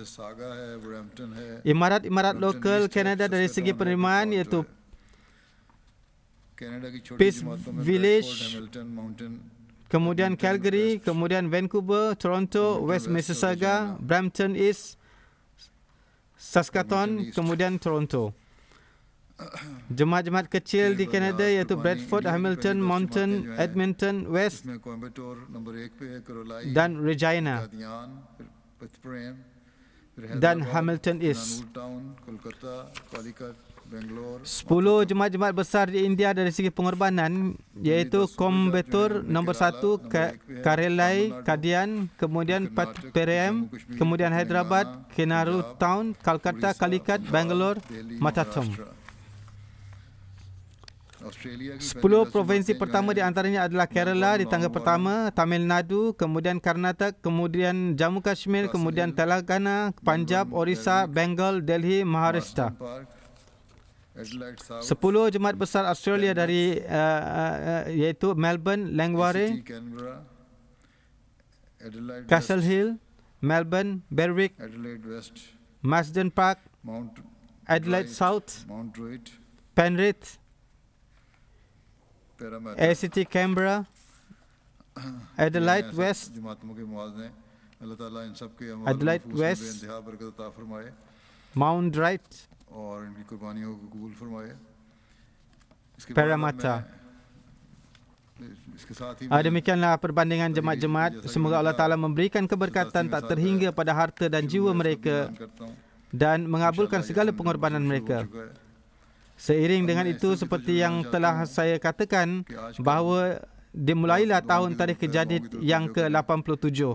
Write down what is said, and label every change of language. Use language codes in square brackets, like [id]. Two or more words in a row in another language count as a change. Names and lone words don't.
[ms] Imarat-imarat lokal Kanada dari segi penerimaan iaitu Peace Village, kemudian Calgary, kemudian Vancouver, Toronto, West Mississauga, Brampton East, Saskatoon, kemudian Toronto. Jemaat-jemaat kecil di Kanada iaitu Bradford, Hamilton, Mountain, Edmonton, West [ur] اس میں کوئمبٹور نمبر 1 پہ ہے، کرولائی, [ms] dan Regina [ur] कादियान, पिथप्रेम, फिर [ms] dan [ur] हैदराबाद, [ms] Hamilton East. [ur] नानूर टाउन, कोलकाता, कालीकट, बेंगलोर, [ms] 10 jemaat-jemaat besar di India dari segi pengorbanan iaitu Coimbatore nombor 1, Karelai, Kadian, kemudian Patparem, kemudian Hyderabad, Kenari Town, Kolkata, Calicut, Bangalore, Matatham. 10 provinsi pertama di antaranya adalah Kerala di tangga pertama, Tamil Nadu, kemudian Karnataka, kemudian Jammu Kashmir, kemudian Telangana, Punjab, Orissa, Bengal, Delhi, Maharashtra. 10 jemaat besar Australia dari iaitu Melbourne, Langwarre, Castle Hill, Melbourne, Berwick, Marsden Park, Adelaide South, Penrith, ACT Canberra, Adelaide West, Adelaide West, Mount Wright, Parramatta. Demikianlah perbandingan jemaat-jemaat. Semoga Allah Ta'ala memberikan keberkatan tak terhingga pada harta dan jiwa mereka dan mengabulkan segala pengorbanan mereka. Seiring dengan itu, seperti yang telah saya katakan, bahawa dimulailah tahun tarikh Kejadik yang ke-87.